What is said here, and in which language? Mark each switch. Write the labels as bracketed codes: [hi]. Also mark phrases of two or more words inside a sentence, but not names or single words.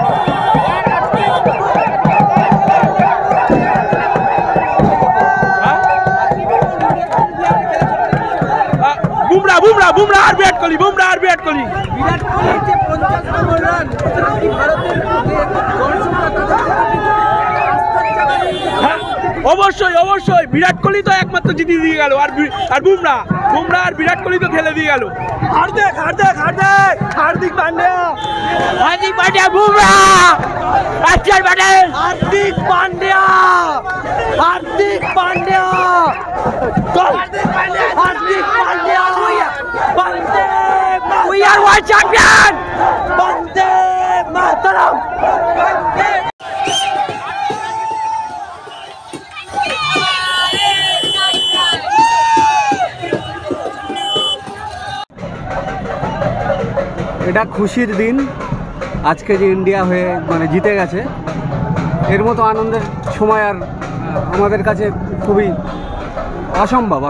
[bn] বুমরা বুমরা বুমরা আর বিরাট কোহলি, বুমরা আর বিরাট কোহলি। বিরাট কোহলি যে 50 নম্বর রান, ভারতের অবশ্যই অবশ্যই বিরাট কোহলি তো একমাত্র জিতিয়ে দিয়ে গেল, আর বুমরা আর বিরাট কোহলি তো খেলে দিয়ে গেল। [hi] हार्दिक पांड्या बुमराह अक्षर पटेल हार्दिक पांड्या हार्दिक पांड्या [en] We are world champion! [hi] वंदे मातरम [bn] এটা খুশির দিন আজকে যে ইন্ডিয়া হয়ে মানে জিতে গেছে এর মতো আনন্দের সময় আর আমাদের কাছে খুবই অসম্ভব